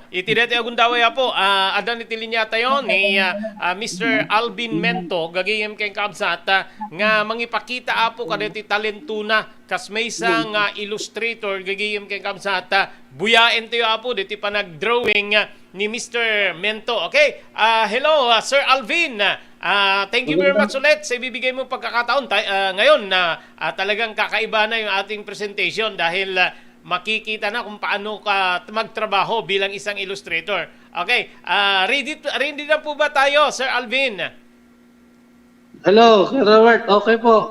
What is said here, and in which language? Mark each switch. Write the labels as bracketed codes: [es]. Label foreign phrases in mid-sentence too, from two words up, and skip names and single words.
[ilo] Iti deti agundaway po adan iti linya tayo ni Mr. Alvin Mento gagayem kay kabsat nga mangipakita apo kadeti talentuna kas [tl] may isang [ilo] illustrator gagayem kay kabsat buyaen tayo apo deti panag-drawing ni Mr. Mento. [en] Okay? Hello Sir Alvin. Thank you very much [tl] ulit sa ibibigay mo pagkakataon. Ngayon talagang kakaiba na yung ating presentation dahil makikita na kung paano ka magtrabaho bilang isang illustrator. Okay, ready na po ba tayo, Sir Alvin? [en] Hello, Sir Robert. Okay po.